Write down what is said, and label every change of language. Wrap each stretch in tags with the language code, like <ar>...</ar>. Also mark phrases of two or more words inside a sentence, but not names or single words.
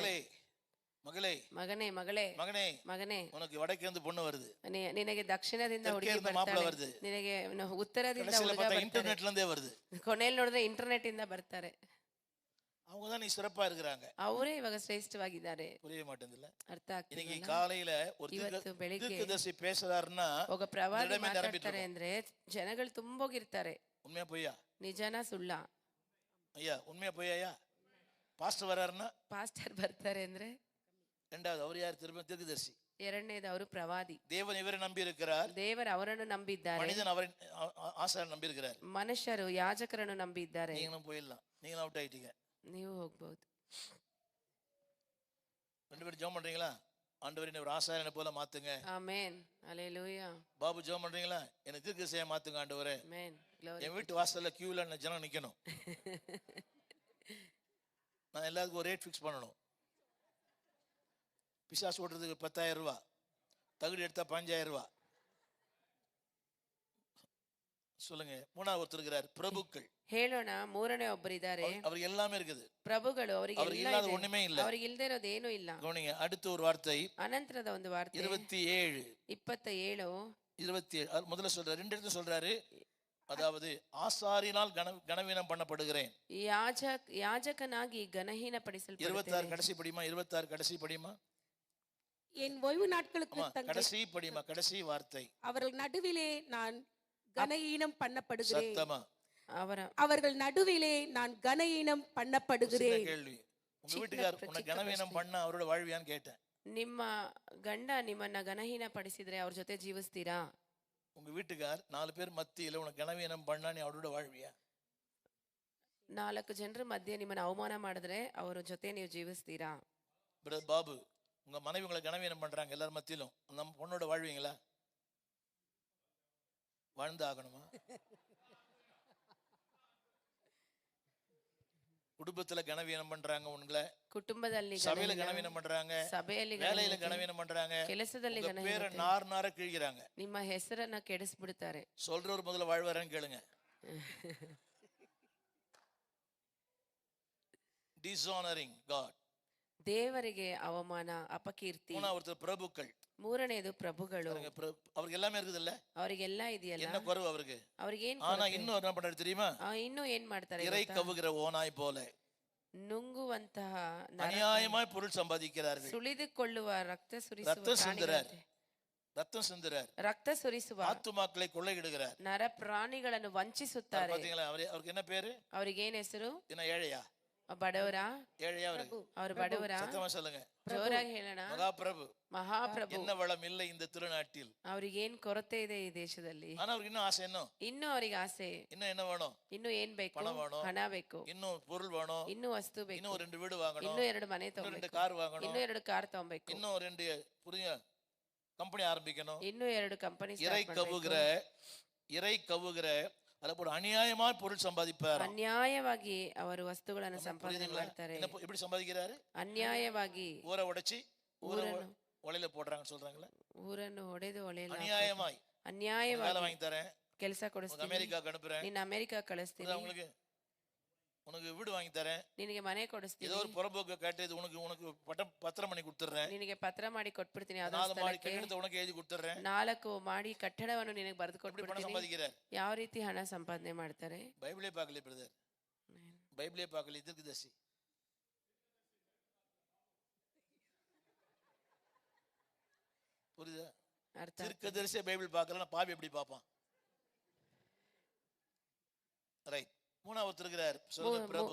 <ta>மகளே மகளே</ta> <kn>ಮಗನೇ ಮಗಳೇ</kn> <ta>மகனே</ta> <kn>ಮಗನೇ</kn> <ta>உனக்கு வடக்கே இருந்து பொண்ணு வருது,</ta> <kn>ನಿನಗೆ ದಕ್ಷಿಣದಿಂದ ಹುಡುಗಿ</kn> <ta>தெற்கே இருந்து மாப்பிள்ளை</ta> <kn>ಬರ್ತಾಳೆ,</kn> <ta>வருது,</ta> <kn>ನಿನಗೆ ಉತ್ತರದಿಂದ</kn> <ta>கடைசியில</ta> <kn>ಹುಡುಗ</kn> <ta>பார்த்தா</ta> <kn>ಬರ್ತಾರೆ,</kn> <ta>இன்டர்நெட்ல இருந்தே வருது.</ta> <kn>ಕೊನೆಯಲ್ಲಿ ನೋಡಿದ್ರೆ ಇಂಟರ್ನೆಟ್ ಇಂದ ಬರ್ತಾರೆ.</kn> <ta>அவங்க தான் நீ சிறப்பா இருக்கிறாங்க.</ta> <kn>ಅವರೇ ಇವಾಗ ಶ್ರೇಷ್ಠವಾಗಿದ್ದಾರೆ.</kn> <ta>புரிய மாட்டேங்குதுல்ல.</ta> <kn>ಅರ್ಥ</kn> <ta>இன்னைக்கு</ta> <kn>ಆಗ್ತಿಲ್ಲ.</kn> <ta>காலையில ஒரு</ta> <kn>ಇವತ್ತು ಬೆಳಿಗ್ಗೆ</kn> <ta>தீர்க்கதரிசி பேசுறாருன்னா</ta> <kn>ಒಬ್ಬ ಪ್ರವಾದಿ</kn> <ta>இடமே நிரம்பிட்டு</ta> <kn>ಮಾತಾಡ್ತಾರೆ ಅಂದ್ರೆ ಜನಗಳು ತುಂಬೋಗಿರ್ತಾರೆ.</kn> <ta>உண்மையா பொய்யா?</ta> <kn>ನಿಜನಾ ಸುಳ್ಳ?</kn> <ta>ஐயா உண்மையா பொய்யா? பாஸ்டர் வராருன்னா</ta> <kn>ಪಾಸ್ಟರ್ ಬರ್ತಾರೆ ಅಂದ್ರೆ</kn> <ta>ரெண்டாவது அவர் யார்? திரும்ப தீர்க்கதரிசி.</ta> <kn>ಎರಡನೇದು ಅವರು ಪ್ರವಾದಿ.</kn> <ta>தேவன் இவரை நம்பி இருக்கிறார்,</ta> <kn>ದೇವರು ಅವರನ್ನು ನಂಬಿದ್ದಾರೆ,</kn> <ta>மனிதன் அவரை ஆசாரியர் நம்பி இருக்கிறார்.</ta> <kn>ಮನುಷ್ಯರು ಯಾಜಕರನ್ನು ನಂಬಿದ್ದಾರೆ.</kn> <ta>நீங்களும் போயிடலாம், நீங்களும் அவுட் ஆயிட்டீங்க.</ta> <kn>ನೀವು ಹೋಗ್ಬಹುದು.</kn> <ta>ரெண்டு பேரும் ஜெபம் பண்றீங்களா? ஆண்டவரே என்னை ஒரு ஆசாரியனை போல மாத்துங்க.</ta> <kn>ಆಮೆನ್. ஹalleluya.</kn> <ta>பாபு ஜெபம் பண்றீங்களா? என்னை தீர்க்கதரிசியா மாத்துங்க ஆண்டவரே.</ta> <kn>ಆಮೆನ್. Glory.</kn> <ta>என் வீட்டு வாசல்ல கியூல ஜனம் நிக்கணும். நான் எல்லாருக்கும் ஒரு</ta> <en>rate fix</en> <ta>பண்ணணும். பிசாசு ஓட்டுறதுக்கு 10,000 ரூபாய், தகுதி எடுத்தா 5,000 ரூபாய். சொல்லுங்க. மூணாவது ஒருத்தர் இருக்கிறார், பிரபுக்கள்.</ta> <kn>ಹೇಳೋಣ, ಮೂರನೇ ಒಬ್ಬರಿದ್ದಾರೆ,</kn> <ta>அவருக்கு எல்லாமே இருக்குது.</ta> <kn>ಪ್ರಭುಗಳು, ಅವರಿಗೆ</kn> <ta>அவருக்கு</ta> <kn>ಎಲ್ಲ</kn> <ta>இல்லாத</ta> <kn>ಇದೆ,</kn> <ta>ஒண்ணுமே இல்ல.</ta> <kn>ಅವರಿಗೆ ಇಲ್ಲದೆ ಇರೋದು ಏನೂ ಇಲ್ಲ.</kn> <ta>கவனிங்க, அடுத்த ஒரு வார்த்தை</ta> <kn>ಅನಂತರದ ಒಂದು ವಾರ್ತೆ</kn> <ta>27 27 முதல்ல சொல்றாரு, ரெண்டு இடத்துல சொல்றாரு. அதாவது ஆசாரினால் கனவீனம் பண்ணப்படுகிறேன்.</ta> <kn>ಯಾಜಕನಾಗಿ ಗಣಹೀನ ಪಡಿಸಲ್ಪಡುತ್ತೇನೆ.</kn> <ta>26 கடைசி படிமா, 26 கடைசி படிமா. என் ஓய்வு நாட்களுக்கு கடைசி படிமா, கடைசி வார்த்தை. அவர்கள் நடுவிலே நான் கனஈனம் பண்ணப்படுகிறேன். சத்தமா. அவர்கள் நடுவிலே நான் கனஈனம் பண்ணப்படுகிறேன். கேள்வி, உங்க வீட்டுக்கார் உன்னை கனவீனம் பண்ண அவரோட வாழ்வியான்னு கேட்டேன்.</ta> <kn>ನಿಮ್ಮ ಗಂಡ ನಿಮ್ಮನ್ನ ಗಣಹೀನ ಪಡಿಸಿದ್ರೆ ಅವ್ರ ಜೊತೆ ಜೀವಿಸ್ತೀರಾ?</kn> <ta>உங்க வீட்டுக்கார் 4 பேர் மத்தியில உனக்கு கனவீனம் பண்ணா நீ அவரோட வாழ்வியா?</ta> <kn>4 ಜನರ ಮಧ್ಯೆ ನಿಮ್ಮನ್ನ ಅವಮಾನ ಮಾಡಿದ್ರೆ ಅವರ ಜೊತೆ ನೀವು ಜೀವಿಸ್ತೀರಾ?</kn> <ta>பிரதர் பாபு, உங்க மனைவி உங்களை கனவீனம் பண்றாங்க எல்லாரும் மத்தியிலும், நம்ம பொண்ணோட வாழ்வீங்களா? வாழ்ந்து ஆகணுமா? குடும்பத்துல கனவீனம் பண்றாங்க உங்களை,</ta> <kn>ಕುಟುಂಬದಲ್ಲಿ</kn> <ta>சபையில கனவீனம் பண்றாங்க,</ta> <kn>ಸಭೆಯಲ್ಲಿ</kn> <ta>வேலையில கனவீனம் பண்றாங்க,</ta> <kn>ಕೆಲಸದಲ್ಲಿ</kn> <ta>பேரை நார கிழிக்கிறாங்க,</ta> <kn>ನಿಮ್ಮ ಹೆಸರನ್ನ ಕೆಡಿಸ್ಬಿಡ್ತಾರೆ.</kn> <ta>சொல்றவர் முதல்ல வாழ்வாரன்னு கேளுங்க.</ta> <en>dishonoring God,</en> <kn>ದೇವರಿಗೆ ಅವಮಾನ, ಅಪಕೀರ್ತಿ.</kn> <ta>ஒருத்தர் பிரபுக்கள்.</ta> <kn>ಮೂರನೇದು ಪ್ರಭುಗಳು.</kn> <ta>அவருக்கு எல்லாமே இருக்குது இல்ல?</ta> <kn>ಅವರಿಗೆಲ್ಲ ಇದೆಯಲ್ಲ,</kn> <ta>என்ன குறைவு அவருக்கு?</ta> <kn>ಅವ್ರಿಗೇನ್?</kn> <ta>ஆனா இன்னும் என்ன பண்றாரு தெரியுமா?</ta> <kn>ಇನ್ನೂ ಏನ್ ಮಾಡ್ತಾರೆ?</kn> <ta>இறை கவுகிற ஓநாய் போல</ta> <kn>ನುಂಗುವಂತಹ</kn> <ta>அநியாயமாய் பொருள் சம்பாதிக்கிறார்கள்.</ta> <kn>ಸುಳಿದುಕೊಳ್ಳುವ ರಕ್ತ ಸುರಿಸುವ ರಕ್ತ ಸುರಿಸುವ</kn> <ta>ಆತ್ಮಮಕ್ಕಳை கொள்ளையிடுகிறார்.</ta> <kn>ನರ ಪ್ರಾಣಿಗಳನ್ನು ವಂಚಿಸುತ್ತಾರೆ.</kn> <ta>பாத்தீங்களா? அவருக்கு என்ன பேரு?</ta> <kn>ಅವರಿಗೆ ಏನ್ ಹೆಸರು?</kn> <ta>என்ன ಏಳೆಯಾ?</ta> <kn>ಬಡವರ?</kn> <ta>ஏழையா அவரு?</ta> <kn>ಅವರು ಬಡವರ?</kn> <ta>சத்தமா சொல்லுங்க.</ta> <kn>ಜೋರಾಗಿ ಹೇಳೋಣ.</kn> <ta>மகாபிரபு.</ta> <kn>ಮಹಾಪ್ರಭು.</kn> <ta>என்ன வளம் இல்லை இந்த திருநாட்டில்.</ta> <kn>ಅವ್ರಿಗೆ ಏನ್ ಕೊರತೆ ಇದೆ ಈ ದೇಶದಲ್ಲಿ?</kn> <ta>ஆனா அவருக்கு இன்னும் ஆசை என்ன?</ta> <kn>ಇನ್ನೂ ಅವರಿಗೆ ಆಸೆ.</kn> <ta>இன்னும் என்ன வேணும்?</ta> <kn>ಇನ್ನೂ ಏನ್ ಬೇಕು? ಹಣ ಬೇಕು.</kn> <ta>இன்னும் பொருள் வேணும்.</ta> <kn>ಇನ್ನೂ ವಸ್ತು ಬೇಕು.</kn> <ta>இன்னும் 2 வீடு வாங்கணும்.</ta> <kn>ಇನ್ನೂ 2 ಮನೆ ತಗೊಬೇಕು.</kn> <ta>2 கார் வாங்கணும்.</ta> <kn>ಇನ್ನೂ 2 ಕಾರ್ ತಗೊಬೇಕು.</kn> <ta>இன்னும் 2 புதிய கம்பெனி ஆரம்பிக்கணும்.</ta> <kn>ಇನ್ನೂ 2 ಕಂಪನಿ</kn> <ta>இறை கவுகிற</ta> <kn>ಅದಕ್ಕೆ ಅನ್ಯಾಯವಾಗಿ</kn> <ta>பொருள் சம்பாதிப்பார்.</ta> <kn>ಅನ್ಯಾಯವಾಗಿ ಅವರು ವಸ್ತುಗಳನ್ನು ಸಂಪಾದನೆ ಮಾಡ್ತಾರೆ.</kn> <ta>எப்படி சம்பாதிக்கிறாரு?</ta> <kn>ಅನ್ಯಾಯವಾಗಿ</kn> <ta>ஊரை உடைச்சி ஒலையில போடுறாங்கன்னு சொல்றாங்களே.</ta> <kn>ಊರನ್ನು ಹೊಡೆದು ಒಲೆಯಲ್ಲಿ</kn> <ta>அநியாயமாய் வேலை வாங்கி தரேன்,</ta> <kn>ಕೆಲಸ ಕೊಡಿಸ್ತೀನಿ,</kn> <ta>அமெரிக்காக்கு அனுப்புறேன்,</ta> <kn>ನಿನ್ನ ಅಮೆರಿಕಾ ಕಳಿಸ್ತೀನಿ,</kn> <ta>உனக்கு வீடு வாங்கி தரேன்,</ta> <kn>ನಿನಗೆ ಮನೆ ಕೊಡಿಸ್ತೀನಿ,</kn> <ta>ஏதோ ஒரு புறம்போக்கு கேட்டது உனக்கு பத்திரம் பண்ணி கொடுத்துறேன்,</ta> <kn>ನಿನಗೆ ಪತ್ರ ಮಾಡಿ ಕೊಟ್ಬಿಡ್ತೀನಿ,</kn> <ta>4 மாடி கட்டிடத்தை உனக்கு எழுதி கொடுத்துறேன்,</ta> <kn>4 ಮಾಡಿ ಕಟ್ಟಡವನ್ನು ನಿನಗೆ ಬರೆದು ಕೊಟ್ಬಿಡ್ತೀನಿ.</kn> <ta>சம்பாதிக்கிறார்.</ta> <kn>ಯಾವ ರೀತಿ ಹಣ ಸಂಪಾದನೆ ಮಾಡ್ತಾರೆ?</kn> <ta>பைபிளே பார்க்கல பிரதர், பைபிளே பார்க்கல. தீர்க்கதரிசி புரியுதா? தீர்க்கதரிசி பைபிள் பார்க்கலன்னா பாவி எப்படி பார்ப்பான்? ரைட். மூணாவது இருக்கிறார், சொல்லுங்க. பிரபு.</ta>